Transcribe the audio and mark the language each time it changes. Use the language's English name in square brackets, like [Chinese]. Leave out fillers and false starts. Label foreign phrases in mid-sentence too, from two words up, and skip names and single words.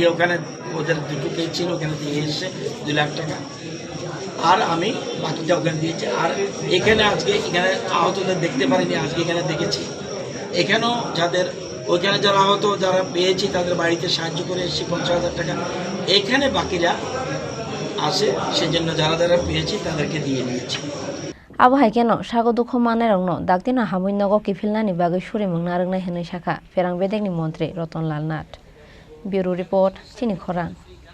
[Bangla] ওখানে ওদের 2টো কেস ছিল ওখানে দিয়ে এসেছে 2 লাখ টাকা আর আমি বাকিটা ওখানে দিয়েছি আর এখানে আজকে এখানে আহতদের দেখতে পারিনি আজকে এখানে দেখেছি এখানেও যাদের ওইখানে যারা আহত যারা পেয়েছি তাদের বাড়িতে সাহায্য করে এসেছি 50,000 টাকা এখানে বাকিরা আসে সেজন্য যারা যারা পেয়েছি তাদেরকে দিয়ে দিয়েছি [Kok Borok] abo haikeno sagodukho manairokno dakdina hamuinogo kifilnani bagui surimung narwngnai hwnwi sakha Pherang Bedekni Montri Roton Lal Nath. [English] Bureau Report Chini Khorang.